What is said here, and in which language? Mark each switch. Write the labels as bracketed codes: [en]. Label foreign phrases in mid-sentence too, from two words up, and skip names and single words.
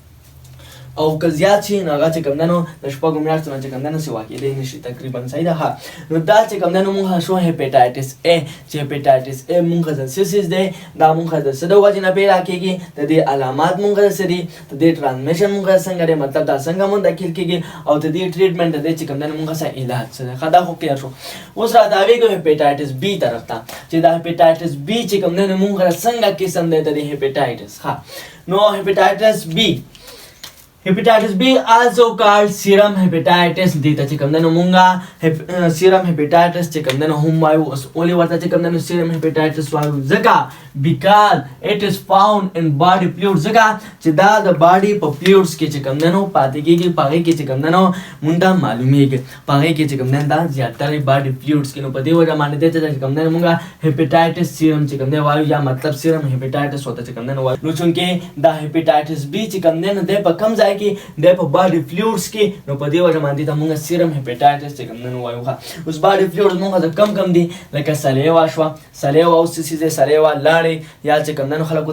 [ps] او که زیات شي نو هغه چې کوم نه د شپږو میاشتو نه چې کوم نه سیوا کېدی نه شي تقریبا صحیح ده ښه نو دا چې کوم نه مونږ شو هیپاټایټس A چې هیپاټایټس A مونږ د سیسیس دی دا مونږ د څه د وجې نه پیدا کېږي د دې علامات مونږ څه دي د دې ټرانسمیشن مونږ څنګه دی مطلب دا څنګه منتقل کېږي او د دې ټریټمنټ د دې چې کوم نه مونږ څه علاج څه دی ښه دا خو کلیر شو اوس را داویږو هیپاټایټس B طرف ته چې دا هیپاټایټس B چې کوم نه مونږ څنګه قسم دی د هیپاټایټس ښه نو هیپاټایټس [en] Hepatitis B also called serum hepatitis [ps] دې ته چې کوم نه مونږه [en] serum hepatitis [ps] چې کوم نه هم وایو اوس اولي ورته چې کوم نه [en] serum hepatitis [ps] وایو ځکه [en] because it is found in body fluids [ps] ځکه چې دا د باډي په فلویډز کې چې کوم نه پاتې کېږي پاغې کې چې کوم نه مونږ معلومیږي پاغې کې چې کوم نه دا زیاتره [en] body fluids [ps] کې نو په دې وجه باندې چې کوم نه مونږه [en] hepatitis serum [ps] چې کوم نه وایو یا مطلب [en] serum hepatitis [ps] وته چې کوم نه وایو نو چونکې دا هیپاټایټس B چې کوم نه د په کم ځای کې د په [en] body fluids [ps] کې نو په دې وجه باندې ته مونږ [en] serum hepatitis [ps] چې کوم نه وایو ښه اوس [en] body fluids [ps] مونږ د کم دي لکه سلیوا شو سلیوا او سیسه سلیوا لاړې یا چې کوم نه خلکو